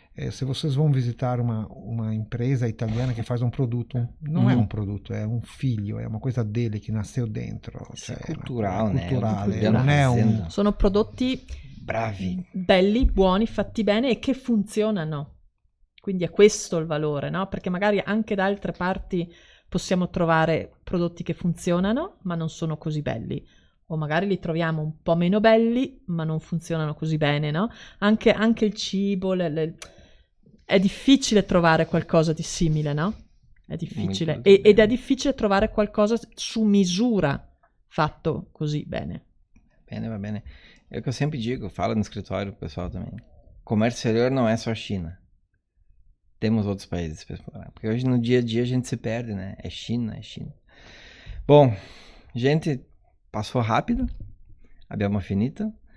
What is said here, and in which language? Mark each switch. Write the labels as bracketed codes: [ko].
[pt] se vocês vão visitar uma empresa italiana que faz um produto, não é um produto, é um filho, é uma coisa dele que nasceu dentro. [it] Cioè, è culturale, è culturale, né? non è un... Sono prodotti bravi, belli, buoni, fatti bene e che funzionano. Quindi è questo il valore, no? Perché magari anche da altre parti possiamo trovare prodotti che funzionano, ma non sono così belli. O magari li troviamo un po' meno belli, ma non funzionano così bene, no? Anche il cibo, è difficile trovare qualcosa di simile, no? È difficile. Ed è difficile trovare qualcosa su misura fatto così bene. Bene, va bene. [pt] É o que eu sempre digo, falo no escritório, o pessoal também. Comércio exterior não é só China. Temos outros países para explorar. Porque hoje no dia a dia a gente se perde, né? É China, é China. Bom, gente, passou rápido. [it] Abbiamo finito.